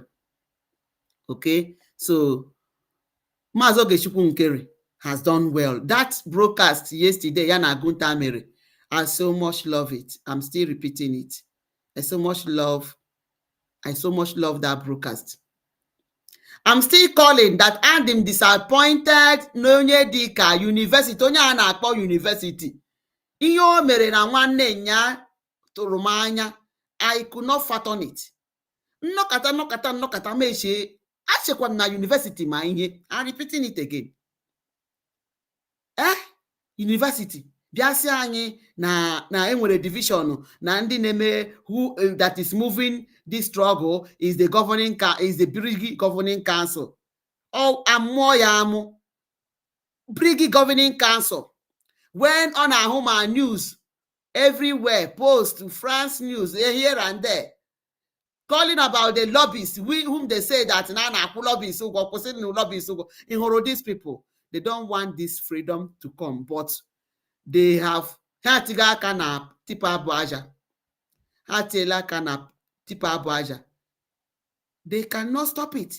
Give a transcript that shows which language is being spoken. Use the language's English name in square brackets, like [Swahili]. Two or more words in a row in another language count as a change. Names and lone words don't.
[English] Okay, so Mazi Ogechukwu Nkere has done well. That broadcast yesterday, Yana Gunta Mere, I so much love it. I'm still repeating it. I so much love that broadcast. I'm still calling that I'm disappointed [Igbo] n'onye dịka university, onye a na-akpọ university. Ihe o mere na nwanne nya tụrụ m anya. [English] I could not fathom it. [Igbo] Nnọkọta mechie. Achịkwa m na university ma ihe. [English] I'm repeating it again. University [Igbo] bịa sị anyị na enwere division na ndị na-eme [English] who that is moving this struggle is the Brigade Governing Council. [Igbo] Amụọ ya amụ. Brigade Governing Council. [English] When on our home news everywhere, post France news here and there, calling about the lobbyists, whom they say that lobbyists, these people, they don't want this freedom to come, but they have they cannot stop it.